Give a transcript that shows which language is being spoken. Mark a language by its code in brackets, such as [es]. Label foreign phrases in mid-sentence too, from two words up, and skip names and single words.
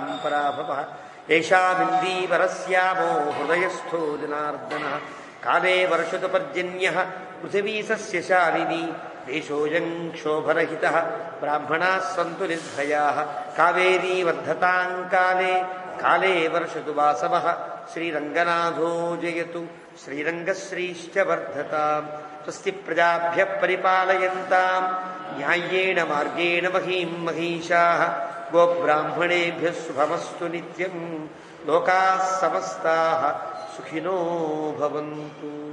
[sa] పరాభవః ఏషామిందీవరస్యామో హృదయస్థో జనార్దనః కాలే వర్షతు పర్జన్యః పృథివీ సస్యశాలినీ దేశోऽयं క్షోభరహితః బ్రాహ్మణాः సంతు నిర్భయాः కావేరీ వర్ధతాం కాలే కాలే వర్షతు వాసవః శ్రీరంగనాథో జయతు శ్రీరంగశ్రీశ్చ వర్ధతాం స్వస్తి ప్రజాభ్యః పరిపాలయంతాం న్యాయ్యేన మార్గేణ మహీం మహీషాః గోబ్రాహ్మణేభ్యः శుభమస్తు నిత్యం లోకాः సమస్తాः సుఖినో భవంతు.